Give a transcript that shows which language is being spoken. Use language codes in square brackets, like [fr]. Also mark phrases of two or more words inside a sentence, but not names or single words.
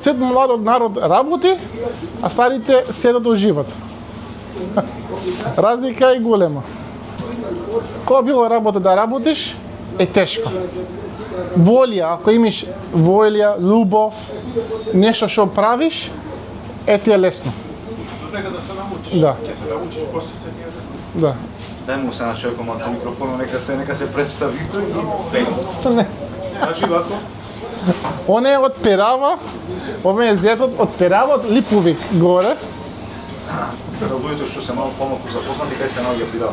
[mk] Сите младиот народ работи, а старите седат да уживат. Разлика е голема. Кога било работа да работиш, е тешко. Волја, ако имаш волја, љубов, нешто што правиш, е ти е лесно. [sl] Do tega da se naučiš. [mk] Да, Ќе се научиш, после се ти е лесно. да. Дај му се на човекот мал за микрофонот, нека се представи. Не. Значи вако, Он е од Перава, овој е зетот од Перава, од Липовик горе, За луѓето што се малку помалку запознати, кај се наоѓа Пирава?